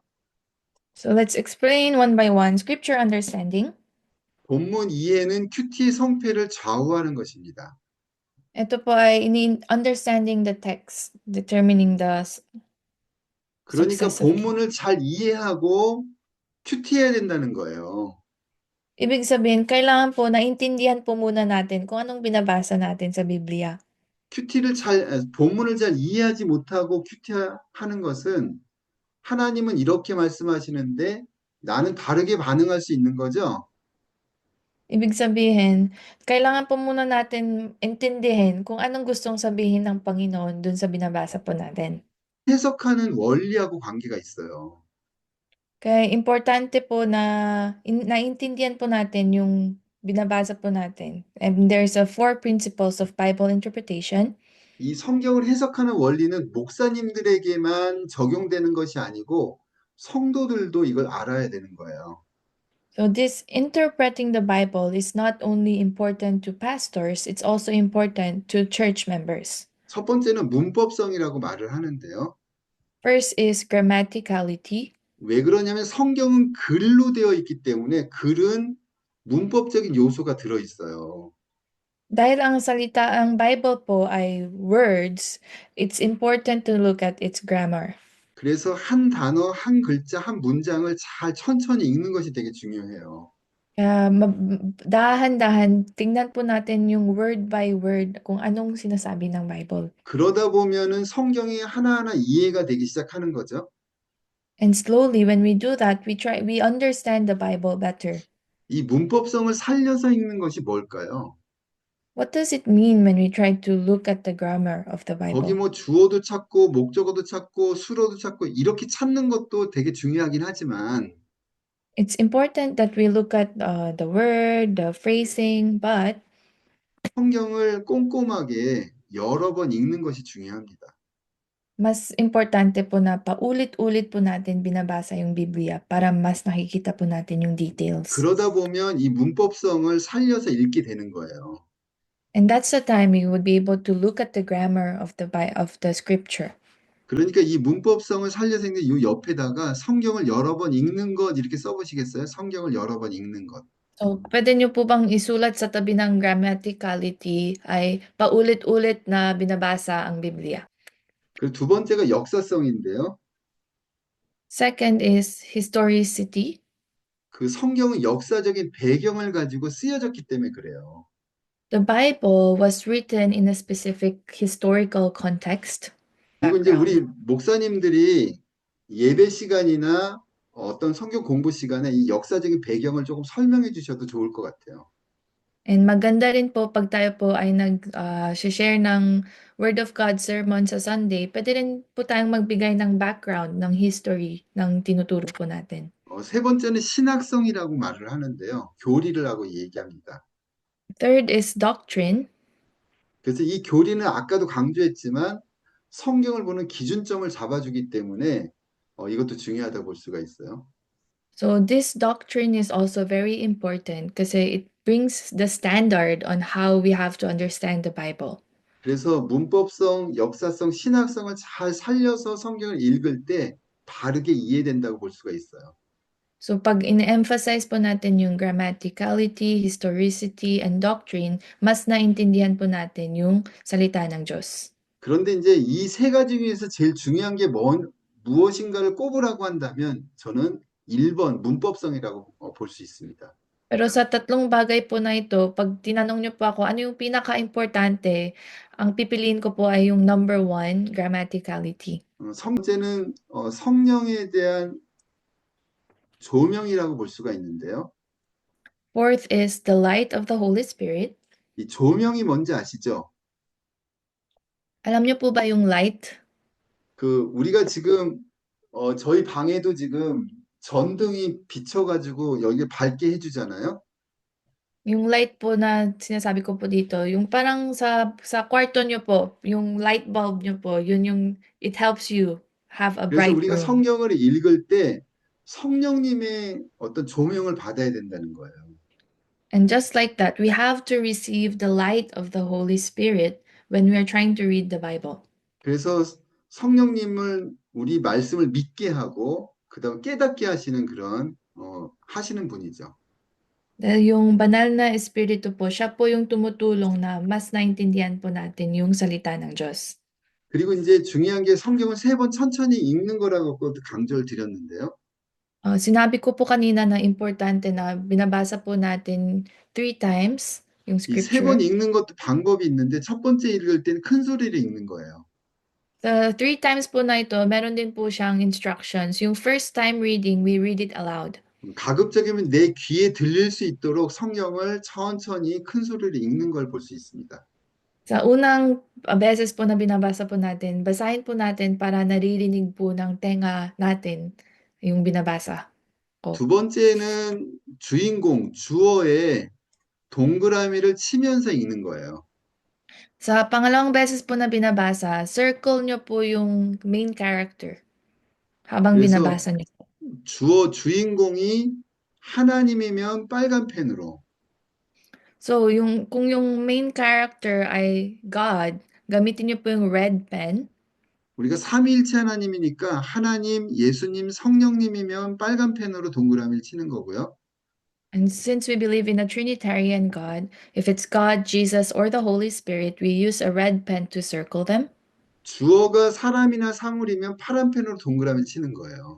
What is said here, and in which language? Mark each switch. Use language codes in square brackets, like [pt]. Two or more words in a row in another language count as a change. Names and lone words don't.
[en] So let's explain one by one scripture understanding. [ko] 본문 이해는 큐티의 성패를 좌우하는 것입니다. [tl] Ito po ay [en] understanding the text, determining the [ko] 그러니까 [en] success of QT. [ko] 본문을 잘 이해하고 큐티해야 된다는 거예요. [tl] Ibig sabihin, kailangan po naintindihan po muna natin kung anong binabasa natin sa Biblia. [ko] 본문을 잘 이해하지 못하고 큐티하는 것은 하나님은 이렇게 말씀하시는데 나는 다르게 반응할 수 있는 거죠. [tl] Ibig sabihin, kailangan po muna natin intindihin kung anong gustong sabihin ng Panginoon dun sa binabasa po natin. [ko] 해석하는 원리하고 관계가 있어요. [tl] Kaya importante po na naintindihan po natin yung binabasa po natin. [en] And there's 4 principles of Bible interpretation. [ko] 이 성경을 해석하는 원리는 목사님들에게만 적용되는 것이 아니고 성도들도 이걸 알아야 되는 거예요. [en] So this interpreting the Bible is not only important to pastors, it's also important to church members. [ko] 첫 번째는 문법성이라고 말을 하는데요. [en] First is grammaticality. [ko] 왜 그러냐면 성경은 글로 되어 있기 때문에 글은 문법적인 요소가 들어 있어요. [tl] Dahil ang Bible po ay [en] words, it's important to look at its grammar. [ko] 그래서 한 단어, 한 글자, 한 문장을 잘 천천히 읽는 것이 되게 중요해요. [tl] Kaya dahan-dahan, tingnan po natin yung [en] word by word [tl] kung anong sinasabi ng Bible. [ko] 그러다 보면은 성경이 하나하나 이해가 되기 시작하는 거죠. [en] And slowly, when we do that, we understand the Bible better. [ko] 이 문법성을 살려서 읽는 것이 뭘까요? [en] What does it mean when we try to look at the grammar of the [ko] 거기 [en] Bible? [ko] 뭐 주어도 찾고 목적어도 찾고 수로도 찾고 이렇게 찾는 것도 되게 중요하긴 하지만 [en] It's important that we look at the word, the phrasing, but [ko] 성경을 꼼꼼하게 여러 번 읽는 것이 중요합니다. [tl] mas importante po na paulit-ulit po natin binabasa yung Biblia para mas nakikita po natin yung details. [ko] 그러다 보면 이 문법성을 살려서 읽게 되는 거예요. [en] And that's the time we would be able to look at the grammar of the scripture. [ko] 그러니까 이 문법성을 살려서 읽는 이 옆에다가 성경을 여러 번 읽는 것 이렇게 써보시겠어요? 성경을 여러 번 읽는 것. [tl] So, pwede nyo po bang isulat sa tabi ng grammaticality ay paulit-ulit na binabasa ang Biblia? [ko] 그리고 두 번째가 역사성인데요. [en] Second is historicity. [ko] 그 성경은 역사적인 배경을 가지고 쓰여졌기 때문에 그래요. [en] The Bible was written in a specific historical context. [ko] 그리고 이제 우리 [en] background. [ko] 목사님들이 예배 시간이나 어떤 성경 공부 시간에 이 역사적인 배경을 조금 설명해 주셔도 좋을 것 같아요. [tl] And maganda rin po pag tayo po ay share ng [en] Word of God sermon [tl] sa Sunday, pwede rin po tayong magbigay ng background, ng history ng tinuturo po natin. [ko] 세 번째는 신학성이라고 말을 하는데요. 교리를 하고 얘기합니다. [en] Third is doctrine. [ko] 그래서 이 교리는 아까도 강조했지만 성경을 보는 기준점을 잡아주기 때문에 이것도 중요하다고 볼 수가 있어요. [en] So this doctrine is also very important kasi it brings the standard on how we have to understand the Bible. [ko] 그래서 문법성, 역사성, 신학성을 잘 살려서 성경을 읽을 때 바르게 이해된다고 볼 수가 있어요. [tl] So pag in-emphasize po natin yung [en] grammaticality, historicity, and doctrine, [tl] mas naintindihan po natin yung salita ng Diyos. [ko] 그런데 이제 이 세 가지 중에서 제일 중요한 게 무엇인가를 꼽으라고 한다면 저는 1번 문법성이라고 볼 수 있습니다. [tl] Pero sa tatlong bagay po na ito, pag tinanong niyo po ako ano yung pinaka-importante, ang pipiliin ko po ay yung number 1, grammaticality. [ko] 성제는 성령에 대한 조명이라고 볼 수가 있는데요. [en] Fourth is the light of the Holy Spirit. [ko] 이 조명이 뭔지 아시죠? [tl] Alam niyo po ba yung light? [ko] 우리가 지금 저희 방에도 지금 전등이 비춰가지고 여기 밝게 해주잖아요. [tl] Yung light po na sinasabi ko po dito, yung parang sa kwarto niyo po, yung [en] light bulb [tl] niyo po, yun yung [en] it helps you have a [ko] 그래서 [en] bright [ko] 우리가 [en] room. [ko] 성경을 읽을 때 성령님의 어떤 조명을 받아야 된다는 거예요. [en] And just like that, we have to receive the light of the Holy Spirit when we are trying to read the Bible. [ko] 그래서 성령님을 우리 말씀을 믿게 하고 그다음 깨닫게 하시는 그런 하시는 분이죠. [tl] Dahil yung banal na espiritu po, siya po yung tumutulong na mas naintindihan po natin yung salita ng Diyos. [ko] 그리고 이제 중요한 게 성경을 3번 천천히 읽는 거라고 강조를 드렸는데요. [tl] Sinabi ko po kanina na importante na binabasa po natin 3 times yung [ko] 이 3번 [en] scripture. [ko] 읽는 것도 방법이 있는데 첫 번째 읽을 때는 큰 소리를 읽는 거예요. [en] The 3 times [tl] po na ito, meron din po siyang instructions. [en] Yung first time reading, we read it aloud. [ko] 가급적이면 내 귀에 들릴 수 있도록 성경을 천천히 큰 소리로 읽는 걸 볼 수 있습니다. [tl] Sa unang beses po na binabasa po natin, basahin po natin para naririnig po ng tenga natin yung binabasa ko. [ko] 두 번째는 주인공, 주어의 동그라미를 치면서 읽는 거예요. [tl] Sa pangalawang beses po na binabasa, circle nyo po yung [en] main character [tl] habang [ko] 그래서 [tl] binabasa nyo. [ko] 주인공이 하나님이면 빨간 펜으로, [tl] So, kung yung [en] main character [tl] ay God, gamitin nyo po yung [en] red pen. [ko] 우리가 삼위일체 하나님이니까 하나님, 예수님, 성령님이면 빨간 펜으로 동그라미를 치는 거고요. [en] And since we believe in a Trinitarian God, if it's God, Jesus, or the Holy Spirit, we use a red pen to circle them. [ko] 주어가 사람이나 사물이면 파란 펜으로 동그라미를 치는 거예요.